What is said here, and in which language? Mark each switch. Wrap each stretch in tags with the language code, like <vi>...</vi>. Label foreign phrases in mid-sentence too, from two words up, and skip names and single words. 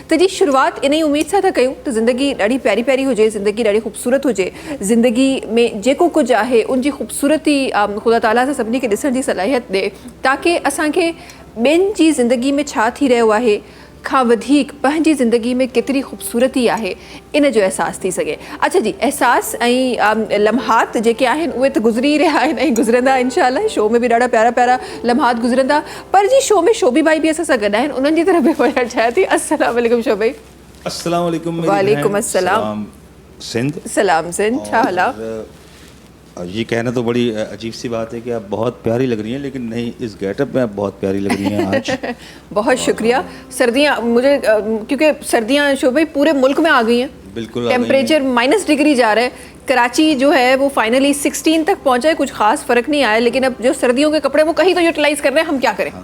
<sd>त जी शुरूआति इन ई उमेद सां था कयूं त ज़िंदगी ॾाढी प्यारी प्यारी हुजे, ज़िंदगी ॾाढी ख़ूबसूरत हुजे, ज़िंदगी में जेको कुझु आहे उनजी ख़ूबसूरती ख़ुदा ताला सां सभिनी खे ॾिसण जी सलाहियत ॾे, ताकी असांखे ॿियनि जी ज़िंदगी में छा थी रहियो आहे खां वधीक पंहिंजी ज़िंदगी में केतिरी ख़ूबसूरती आहे इन जो अहसासु थी सघे। अच्छा जी, अहसास ऐं लम्हात जेके आहिनि उहे त गुज़री रहिया आहिनि ऐं गुज़रंदा इंशाअल्लाह। शो में बि ॾाढा प्यारा प्यारा लम्हात गुज़रंदा, पर जी शो में शोभी भाई बि असां सां गॾु आहिनि, उन्हनि जी तरफ़ बि वञणु चाहियां थी।</sd> <ar>السلام عليكم شوبي. السلام عليكم. وعليكم السلام.</ar> <sd>सिंध। सलाम सिंध, छा हाल आहे?</sd> <ur>یہ کہنا تو بڑی عجیب سی بات ہے کہ آپ بہت پیاری لگ رہی ہیں، لیکن نہیں، اس گیٹ اپ میں آپ بہت پیاری لگ رہی ہیں آج. بہت شکریہ. سردیاں مجھے کیونکہ سردیاں شوبی پورے ملک میں آ گئی ہیں, بالکل ٹمپریچر -ڈگری جا رہا ہے۔ کراچی جو ہے وہ فائنلی 16 تک پہنچا ہے، کچھ خاص فرق نہیں آیا، لیکن اب جو سردیوں کے کپڑے وہ کہیں تو یوٹیلائز کر رہے ہیں، ہم کیا کریں.</ur>